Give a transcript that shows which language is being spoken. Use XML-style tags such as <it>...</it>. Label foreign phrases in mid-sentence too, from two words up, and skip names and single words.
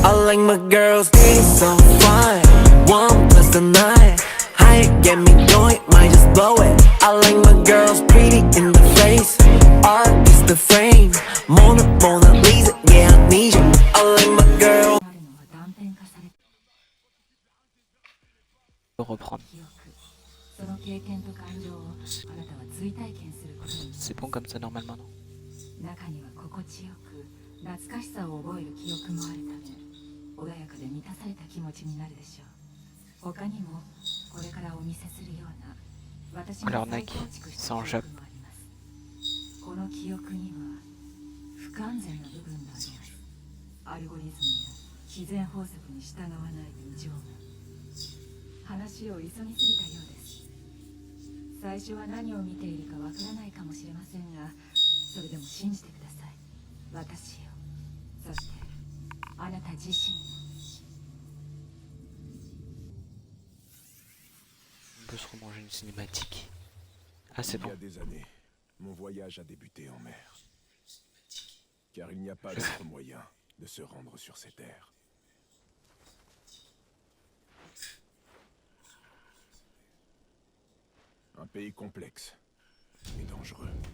<en>like my girls pretty so fine. 1 plus the 9. Height get me going, might just blow it. I like my girls pretty in the face. Art is the frame. Mona Lisa, yeah I need you. I like my girl.</en> <fr>Reprendre. C'est bon comme ça normalement, non?</fr> <ja>中には心地よく懐かしさを覚える記憶もあるため穏やかで満たされた気持ちになるでしょう。他にもこれからお見せするような私が再構築した記憶もあります。この記憶には不完全な部分があります。アルゴリズムや自然法則に従わない異常が。話を急ぎすぎたようです。最初は何を見ているかわからないかもしれませんが、それでも信じてください。私を、そしてあなた自身を。</ja> <fr>On peut se remanger une cinématique. Ah c'est bon. Il y a des années, mon voyage a débuté en mer. Car il n'y a pas d'autre moyen de se rendre sur ces terres. Un pays complexe et dangereux.</fr>